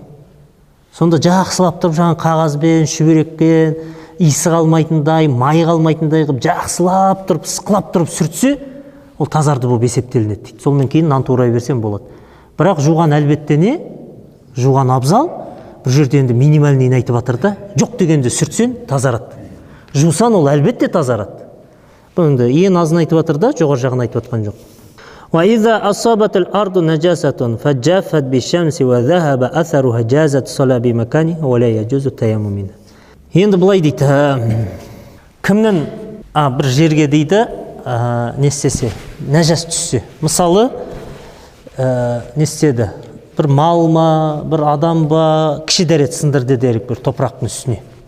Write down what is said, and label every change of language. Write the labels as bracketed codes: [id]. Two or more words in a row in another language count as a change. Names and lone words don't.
[kk] Сонда жақсылап тұрып, жаңа қағазбен, шүберекпен, иісі қалмайтындай, май қалмайтындай қылып, жақсылап тұрып, сықылап тұрып сүртсе, ол тазарды болып есептелінеді дейді. Сонымен кейін нан турай берсем болады. Бірақ жуған әлбетте не? Жуған абзал, бір жерде енді минимальный айтып жатыр да, жоқ дегенде сүртсен тазарады. Жусан ол әлбетте тазарады. Бұл енді ең азын айтып жатыр да, жоғар жағын айтып жатқан жоқ. [ar] وَإِذَا أَصَابَتِ الْأَرْضُ نَجَاسَةٌ فَجَّافَتْ بِالشَّمْسِ وَذَهَبَ أَثَرُهَا جَازَتْ الصَّلَاةُ بِمَكَانِهَا وَلَا يَجُوزُ التَّيَمُّمُ مِنْهُ. [kk] Енді былай дейді, кімнің бір жерге дейді, не істесе, нәжас түссе. Мысалы, не істеді? Бір мал ма, бір адам ба, кіші дәрет сындырды дерек бір топырақтың үстіне.